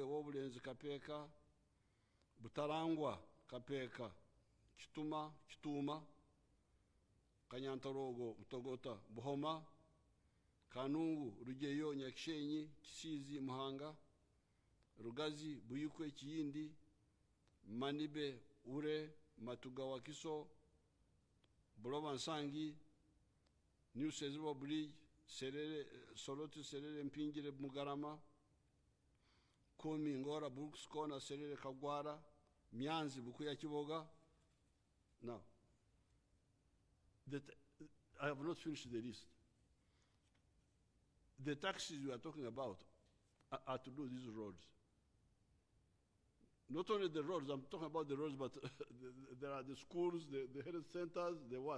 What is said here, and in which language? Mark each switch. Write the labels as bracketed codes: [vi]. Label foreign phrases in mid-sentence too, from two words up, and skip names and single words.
[en] Wobulenzi, Kapeka, Butarangwa, Kapeka, Kituma, Kanyantarogo, Utogota, Buhoma, Kanungu, Rugeyo, Nyakishenyi, Kisizi, Muhanga, Rugazi, Buyukwe, Kiyindi, Manibe, Ure, Matugawa, Kiso, Buloba, Nsangi, New Sezuba Bridge, Serere, Solotu, Serere, Mpingire, Mugarama, Komi, Ngora, Brooks Corner, Serere, Kagwara, Mianzi, Bukuya, Kiboga. Now, I have not finished the list. The taxes we are talking about are to do these roads. Not only the roads, I'm talking about the roads, but there are the schools, the health centers, the what?